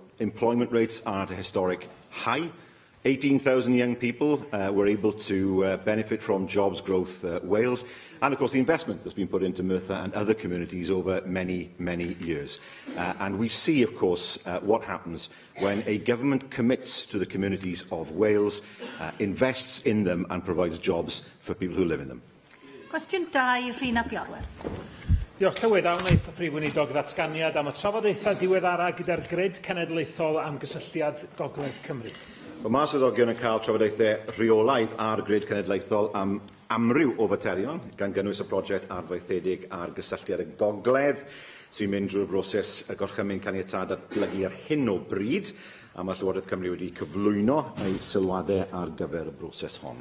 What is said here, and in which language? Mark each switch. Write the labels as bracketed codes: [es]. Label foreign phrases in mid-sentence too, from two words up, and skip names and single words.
[en] Employment rates are at a historic high. 18,000 young people were able to benefit from Jobs Growth Wales, and of course the investment that's been put into Merthyr and other communities over many, many years. And we see, of course, what happens when a government commits to the communities of Wales, invests in them and provides jobs for people who live in them. [cy] Cwestiwn 2, Rhina Biorwerth. Diolch Llywydd, wnaeth y Prif Weinidog ddatganiad am y trafodaethau diweddara gyda'r Grid Cenedlaethol am gysylltiad Gogledd Cymru. Mae Mas Swyddogion yn cael trafodaethau rheolaidd ar Grid Cenedlaethol am amryw o faterion, gan gynnwys y prosiect arfaethedig ar gysylltiad y Gogledd, sy'n mynd drwy'r broses y gorchymyn caniatad datblygu ar hyn o bryd, a mae Llywodraeth Cymru wedi cyflwyno ei sylwadau ar gyfer y broses hon.